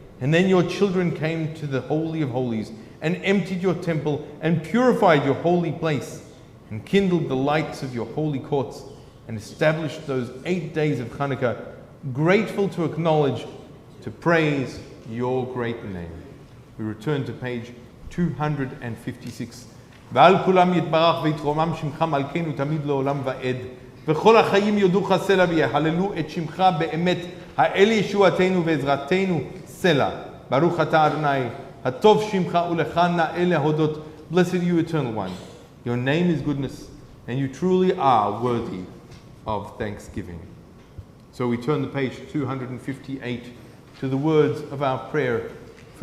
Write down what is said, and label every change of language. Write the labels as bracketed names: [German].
[English] And then your children came to the Holy of Holies, and emptied your temple, and purified your holy place, and kindled the lights of your holy courts, and established those 8 days of Chanukah, grateful to acknowledge, to praise your great name. We return to page 256. [Hebrew] ועל כולם יתברך ויתרומם שמך מלכנו תמיד לעולם ועד. וכל החיים יודוך סלע ויהללו את שמך באמת, האל ישועתנו ועזרתנו סלע. ברוך אתה אדוני, הטוב שמך ולך נאה להודות. [English] Blessed are you, Eternal One. Your name is goodness, and you truly are worthy of thanksgiving. So we turn the page 258 to the words of our prayer for